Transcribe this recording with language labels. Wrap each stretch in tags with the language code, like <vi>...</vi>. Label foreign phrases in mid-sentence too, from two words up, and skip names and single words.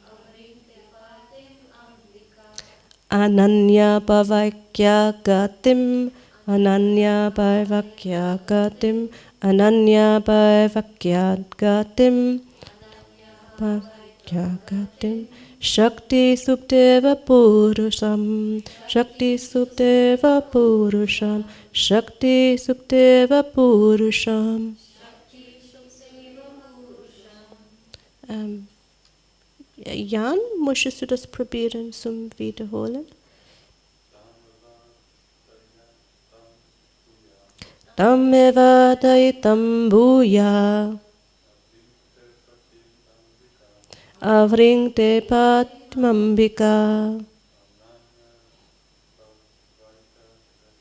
<sa>Ananya bhavakya gatim, ananya bhavakya gatim, ananya bhavakya gatim, bhavakya gatim. Shakti Supteva Purusham, Shakti Supteva Purusham, Shakti Supteva Purusham.</sa> <de>Jan, möchtest du das probieren zum Wiederholen?</de> <sa>Tameva daitam bhuya, avrinkte patmambika.</sa>